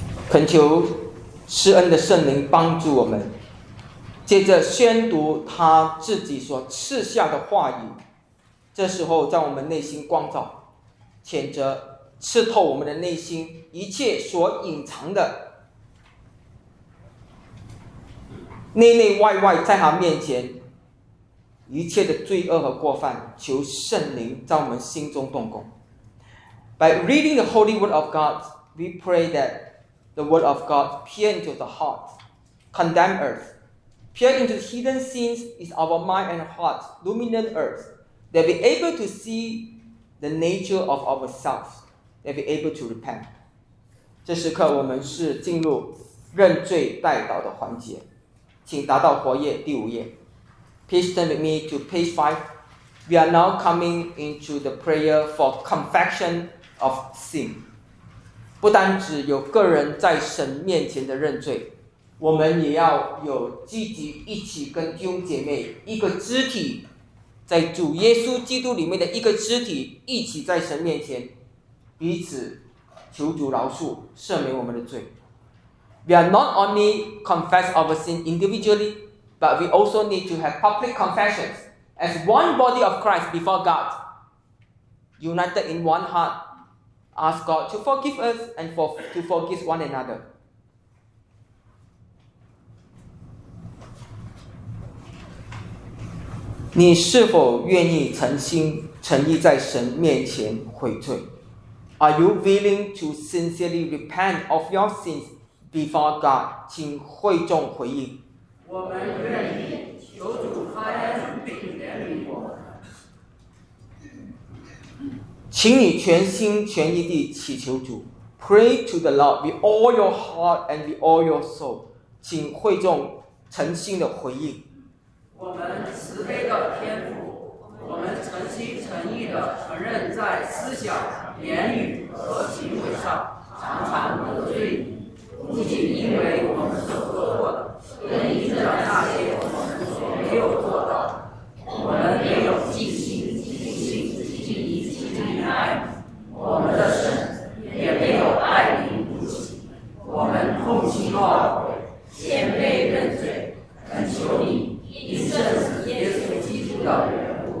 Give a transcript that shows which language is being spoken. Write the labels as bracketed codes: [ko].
[zh] 恳求施恩的圣灵帮助我们，接着宣读他自己所赐下的话语，这时候在我们内心光照，谴责刺透我们的内心一切所隐藏的，内内外外在他面前一切的罪恶和过犯，求圣灵在我们心中动工。 [en] By reading the Holy Word of God, we pray that the Word of God peer into the heart, condemn earth, peer into the hidden sins is our mind and heart, luminate earth, that we able to see the nature of ourselves, that we able to repent. [zh] 这时刻我们是进入认罪代祷的环节，请达到活页第五页。 [en] Please turn with me to page 5. We are now coming into the prayer for confession of sin. [zh] 不单只有个人在神面前的认罪，我们也要有积极一起跟弟兄姐妹一个肢体，在主耶稣基督里面的一个肢体，一起在神面前彼此求主饶恕，赦免我们的罪。 [en] We are not only confess our sin individually, but we also need to have public confessions as one body of Christ before God, united in one heart. Ask God to forgive us and to forgive one another. [zh] 你是否愿意诚心诚意在神面前悔罪？ [en] Are you willing to sincerely repent of your sins before God? [zh] 请会众回应。我们愿意，求主开恩怜悯我们。请你全心全意地祈求主。 [en] Pray to the Lord with all your heart and with all your soul. [zh] 请会众诚心地回应。我们慈悲的天父，我们诚心诚意地承认在思想、言语和行为上常常得罪你，不仅因为我们所做过的，更因着那些我们所没有做的，我们也有尽心尽性尽意尽力爱你，我们的神也没有爱你不及，我们痛心懊悔，谦卑认罪，恳求你以圣子耶稣基督的